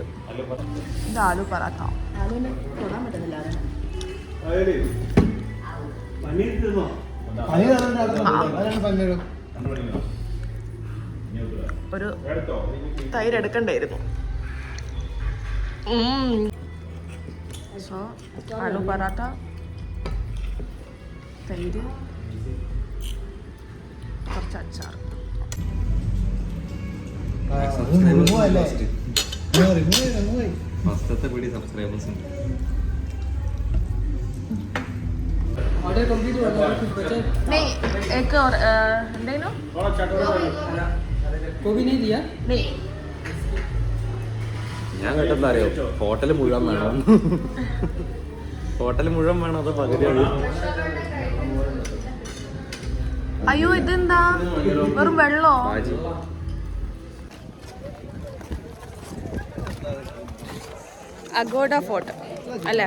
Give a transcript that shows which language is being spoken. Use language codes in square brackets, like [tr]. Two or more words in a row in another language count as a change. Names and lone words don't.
[ml] ഇത് ആലു പറാഠ. ഒരു തൈര് എടുക്കണ്ടായിരുന്നു. സോ ആലു പറാഠ, തൈര്, കുറച്ച് അച്ചാർ. [en] order complete [hi] हुआ था, कुछ बचा? नहीं, एक और नहीं नो गोभी नहीं दिया? नहीं. [ml] ഞാൻ കേട്ടത് അറിയോ, ഹോട്ടൽ മുഴുവൻ വേണം. ഹോട്ടൽ മുഴുവൻ വേണം, അത് പകുതിയാണ്. അയ്യോ, ഇതെന്താ വെറും വെള്ളോ? അഗോഡ ഫോർട്ട് അല്ലേ?